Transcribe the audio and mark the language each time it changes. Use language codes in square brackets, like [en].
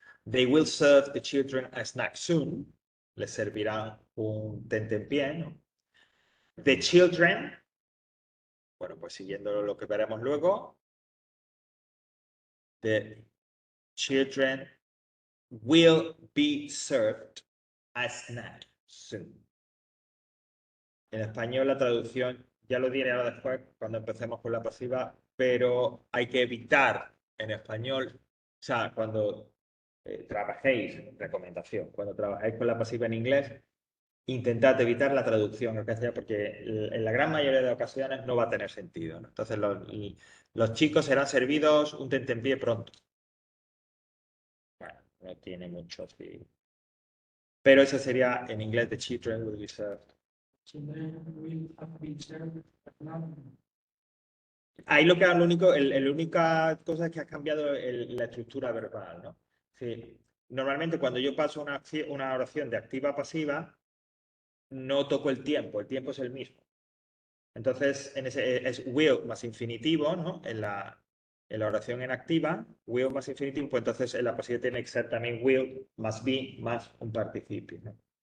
[en] They will serve the children a snack soon. [es] Les servirán un tentempié, ¿no? [en] The children, [es] bueno, pues siguiendo lo que veremos luego, [en] the children will be served a snack soon. [es] En español la traducción, ya lo diré ahora después cuando empecemos con la pasiva, pero hay que evitar en español, o sea, cuando trabajéis, recomendación, cuando trabajéis con la pasiva en inglés, intentad evitar la traducción en castellano porque en la gran mayoría de ocasiones no va a tener sentido, ¿no? Entonces los chicos serán servidos un tentempié pronto. Bueno, no tiene mucho sentido. Pero eso sería en inglés, [en] the children will be served. Children will have been served at now. [es] Ahí lo que la única cosa es que has cambiado la estructura verbal, ¿no? Sí. Normalmente cuando yo paso una oración de activa a pasiva, no toco el tiempo es el mismo. Entonces, es will más infinitivo, ¿no? En la oración en activa, will más infinitivo, pues entonces en la pasiva tiene que ser también will más be más un participio, ¿no?